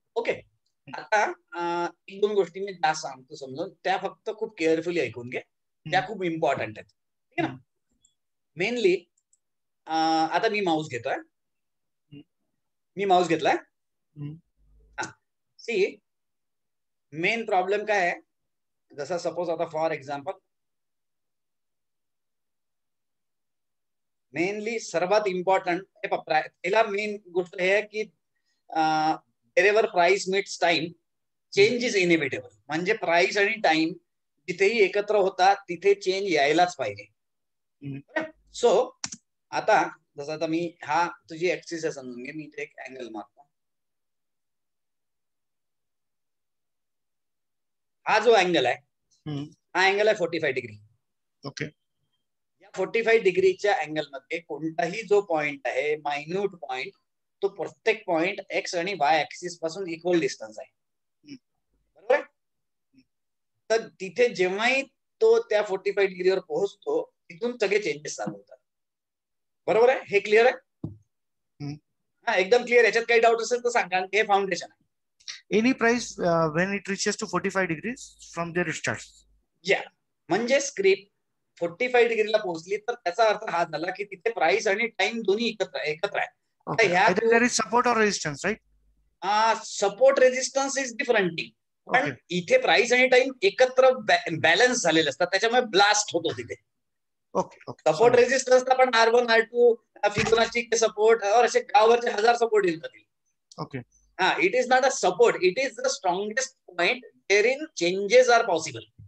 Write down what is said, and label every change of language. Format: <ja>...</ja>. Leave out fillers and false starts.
<mr>Okay, आता 1-2 गोष्टी मी जास्त सांगतो समजून, त्या फक्त खूप केअरफुली ऐकून घे, त्या खूप इम्पॉर्टंट आहेत. ठीक आहे ना? मेनली आता मी माऊस घेतोय, मी माऊस घेतलाय. सी, मेन प्रॉब्लेम काय आहे, जसा सपोज आता फॉर एक्झाम्पल मेनली सर्वात इम्पॉर्टंट पहिला मेन गोष्ट हे आहे की</mr> <en>wherever price meets time, change is inevitable.</en> <mr>म्हणजे प्राइस आणि टाइम जिथेही एकत्र होतात तिथे चेंज यायलाच पाहिजे. सो आता जसं आता मी हा तुझी ऍक्सिस आहे समजून घे, मी इथे एक अँगल मारतो. हा जो अँगल आहे हा अँगल आहे 45 डिग्री.</mr> <en>Okay.</en> <mr>या 45 डिग्रीच्या अँगल मध्ये कोणताही जो पॉइंट आहे, मायन्यूट पॉइंट, तो प्रत्येक पॉइंट एक्स आणि वाय ऍक्सिस पासून इक्वल डिस्टन्स आहे. बरोबर आहे? तर तिथे जेव्हाही तो त्या 45 डिग्रीवर पोहोचतो तिथून सगळे चेंजेस चालू होतात. बरोबर आहे? हे क्लिअर आहे? हा, एकदम क्लिअर. याच्यात काही डाऊट असेल तर सांग, कारण हे फाउंडेशन आहे.</mr> <en>Any price when it reaches to 45 degrees from there it starts.</en> <mr>या म्हणजे स्क्रिप्ट 45 डिग्रीला पोहोचली तर त्याचा अर्थ हा झाला की तिथे प्राइस आणि टाइम दोन्ही एकत्र आहे. आता ह्या</mr> <en>Either there is support or resistance, right? Support resistance is different thing.</en> <mr>पण</mr> <en>Okay.</en> <mr>इथे प्राइस आणि टाइम एकत्र बॅलन्स झालेले असतात, त्याच्यामुळे ब्लास्ट होतो तिथे.</mr> <en>Okay. Okay.</en> <mr>सपोर्ट रेजिस्टन्सला पण R1 R2 फिबोनाची सपोर्ट और असे गावरचे 1000 सपोर्ट येईल.</mr> <en>Okay. It is not a support, it is the strongest point there in changes are possible.</en>